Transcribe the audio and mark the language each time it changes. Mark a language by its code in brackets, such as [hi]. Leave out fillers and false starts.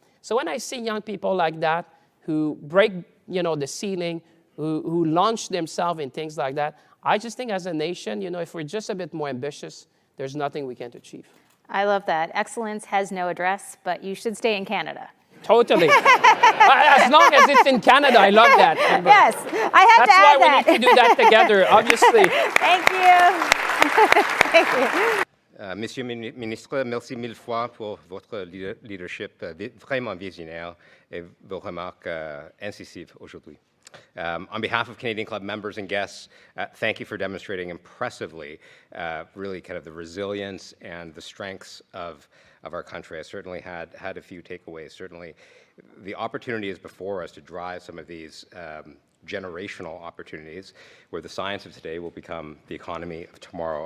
[en] So when I see young people like that who break, you know, the ceiling, who launch themselves in things like that, I just think as a nation, you know, if we're just a bit more ambitious, there's nothing we can't achieve. I love that. Excellence has no address, but you should stay in Canada. Totally. As long as it's in Canada, I love that. Amber. Yes, I had to add that. That's why we need to do that together, obviously. Thank you. Thank you. [fr] Monsieur le ministre, merci mille fois pour votre leadership vraiment visionnaire et vos remarques incisives aujourd'hui. [en] On behalf of Canadian Club members and guests, thank you for demonstrating impressively really kind of the resilience and the strengths of our country. I certainly had a few takeaways. Certainly the opportunity is before us to drive some of these generational opportunities where the science of today will become the economy of tomorrow.